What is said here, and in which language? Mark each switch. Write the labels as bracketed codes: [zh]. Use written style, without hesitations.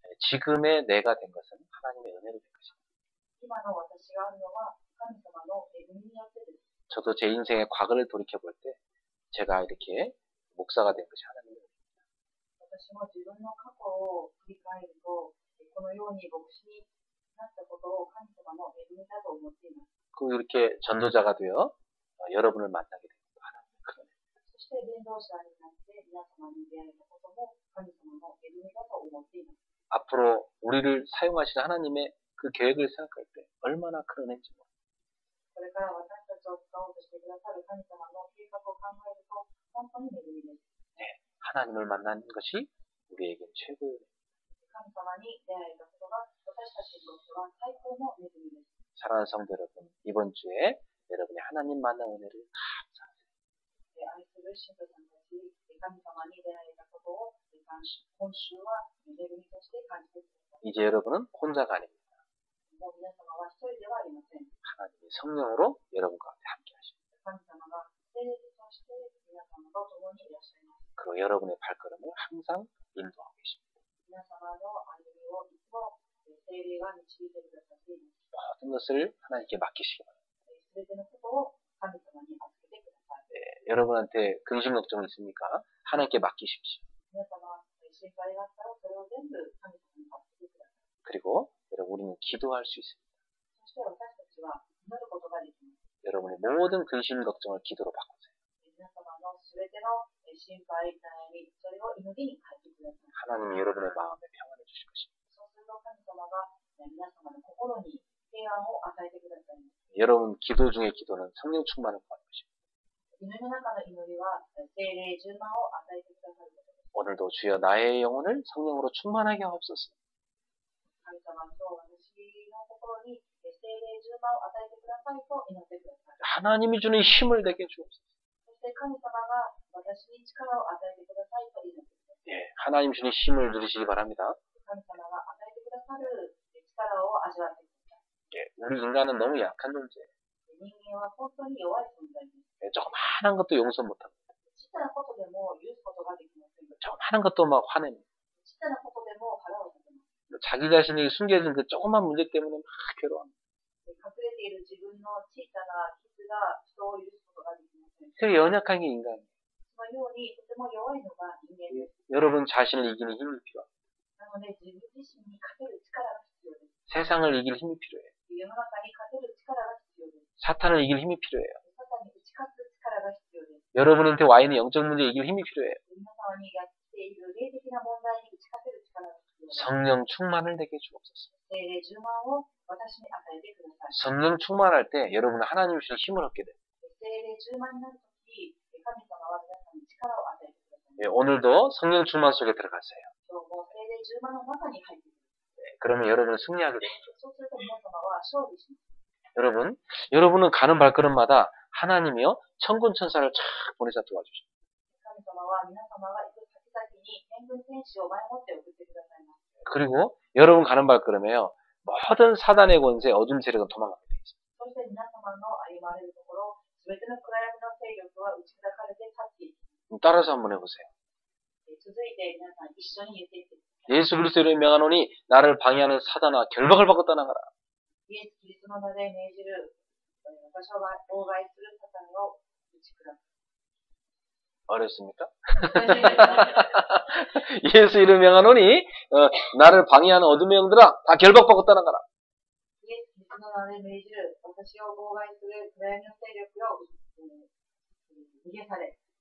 [ko] 지금의 내가 된 것은 하나님의 은혜로 된 것입니다. [ja] 今の私があるのは神様の恵みによってです。 [ko] 저도 제 인생의 과거를 돌이켜볼 때 제가 이렇게 목사가 된 것이 하나님의 은혜입니다. [ja] 私も自分の過去を振り返ると、このように牧師になったことを神様の恵みだと思っています。 [ko] 그리고 이렇게 전도자가 되어 여러분을 만나게 된 것도 하나님의 큰 은혜입니다. [ja] そして伝道者になって皆様に出会えたことも神様の恵みだと思っています。 [ko] 앞으로 우리를 사용하시는 하나님의 그 계획을 생각할 때 얼마나 큰 은혜인지 모릅니다. [ja] これから私たちを使おうとしてくださる神様の計画を考えると本当に恵みです。 [ko] 하나님을 만나는 것이 우리에겐 최고의 은혜입니다. [ja] 神様に出会えたことが私たちにとっては最高の恵みです。 [ko] 사랑하는 성도 여러분, 이번 주에 여러분이 하나님 만난 은혜를 감사하세요. [ja] 愛する信徒さんたち、神様に出会えたことを今週は恵みとして感じてください。 [ko] 이제 여러분은 혼자가 아닙니다. [ja] もう皆様は一人ではありません。 [ko] 하나님이 성령으로 여러분 가운데 함께 하십니다. [ja] 神様が聖霊として皆様と共にいらっしゃいます。 [ko] 그리고 여러분의 발걸음을 항상 인도하고 계십니다. [ja] 皆様の歩みをいつも聖霊が導いてくださっています。 [ko] 모든 것을 하나님께 맡기시기 바랍니다. [ja] すべてのことを神様に預けてください。 [ko] 여러분한테 근심 걱정이 있습니까? 하나님께 맡기십시오. [ja] 皆様、心配があったらそれを全部神様に預けてください。 [ko] 그리고 여러분 우리는 기도할 수 있습니다. [ja] そして私たちは祈ることができます。 [ko] 여러분의 모든 근심 걱정을 기도로 바꾸세요. [ja] 皆様のすべての心配、悩み、それを祈りに変えてください。 [ko] 하나님이 여러분의 마음에 평안을 주실 것입니다. [ja] そうすると神様が皆様の心に平安を与えてくださいます。 [ko] 여러분 기도 중의 기도는 성령 충만을 구하는 것입니다. [ja] 祈りの中の祈りは聖霊充満を与えてくださることです。 [ko] 오늘도 주여 나의 영혼을 성령으로 충만하게 하옵소서. [ja] 神様、今日私の心に聖霊充満を与えてくださいと祈ってください。 [ko] 하나님이 주는 힘을 내게 주옵소서. [ja] そして神様が私に力を与えてくださいと祈ってください。 [ko] 예, 하나님 주는 힘을 누리시기 바랍니다. [ja] 神様が与えてくださる力を味わってください。 [ko] 예, 우리 인간은 너무 약한 존재예요. [ja] 人間は本当に弱い存在です。 [ko] 예, 조그마한 것도 용서 못합니다. [ja] 小さなことでも許すことができません。 [ko] 조그마한 것도 막 화냅니다. [ja] 小さなことでも腹を立てます。 [ko] 자기 자신이 숨겨진 그 조그만 문제 때문에 막 괴로워합니다. [ja] 隠れている自分の小さな傷が人を許すことができません。 [ko] 되게 연약한 게 인간이에요. [ja] そのようにとても弱いのが人間です。 [ko] 여러분 자신을 이기는 힘이 필요합니다. [ja] なので自分自身に勝てる力が必要です。 [ko] 세상을 이길 힘이 필요해요. [ja] 世の中に勝てる力が必要です。 [ko] 사탄을 이길 힘이 필요해요. [ja] サタンに打ち勝つ力が必要です。 [ko] 여러분한테 와 있는 영적 문제 이길 힘이 필요해요. [ja] 皆様にやっている霊的な問題に打ち勝てる力が必要です。 [ko] 성령 충만을 내게 주옵소서. [ja] 聖霊充満を私に与えてください。 [ko] 성령 충만할 때 여러분은 하나님 주신 힘을 얻게 돼요. [ja] 聖霊充満になるとき、神様は皆さんに力を与えてください。 [ko] 예, 오늘도 성령 충만 속에 들어가세요. [ja] 今日も聖霊充満の中に入ってください。 [ko] 예, 그러면 여러분은 승리하게 됩니다. [ja] そうすると皆様は勝利します。 [ko] 여러분은 가는 발걸음마다 하나님이요 천군 천사를 쫙 보내서 도와주십니다. [ja] 神様は皆様が行く先々に天軍天使を前もって送ってくださいます。 [ko] 그리고 여러분 가는 발걸음에요 모든 사단의 권세, 어둠 세력은 도망가게 되어 있습니다. [ja] そして皆様の歩まれるところ、すべての暗闇の勢力は打ち砕かれて去っていきます。 [ko] 따라서 한번 해보세요. [ja] 続いて皆さん一緒に言っていってください。 [ko] 예수 그리스도로 명하노니 나를 방해하는 사단아 결박을 받고 떠나가라. [ja] イエス・キリストの名で命じる場所が妨害するサタンを打ち砕く。 [ko] 어렵습니까? 예수 이름 명하노니 나를 방해하는 어둠의 영들아 다 결박받고 떠나가라. [ja] イエス・キリストの名で命じる私を妨害する暗闇の勢力を逃げ去れ。